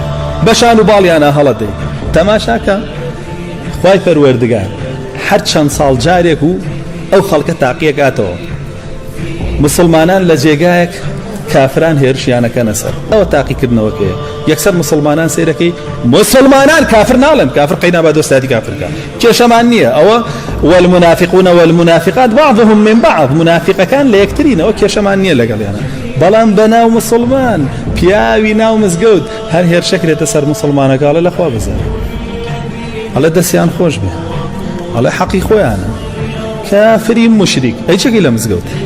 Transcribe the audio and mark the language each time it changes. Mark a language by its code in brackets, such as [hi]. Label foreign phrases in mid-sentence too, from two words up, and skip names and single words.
[ckb] بەشان و باڵیانە هەڵەدەی تەماشاکە خوای پەروەردگار هەر چەند ساڵ جارێک و ئەو خەڵکە تاقیەک ئاتەوە مسلمانان لە جێگایەک کافران هێرشیانەکەنە سەر ئەوە تاقیکردنەوەکەیە یەکسەر مسلمانان سەیرەکەی مسلمانان کافر ناڵێن کافر قەینا بە دۆستاتی کافرکە کێشەمان نییە ئەوە [ar] والمنافقون والمنافقات بعضهم من بعض [ckb] منافقەکان لە یەکترینەوە کێشەمان نییە لەگەڵیانە بەڵام بەناو مسلمان پیاوی ناو مزگەوت هەر هێرشەکرێتە سەر مسلمانەکەڵە لەخوا بزانێ ئەڵێ دەستیان خۆش بێ ئەڵێ حەقی خۆیانە کافری مشریک ئەی چەکەی لە مزگەوت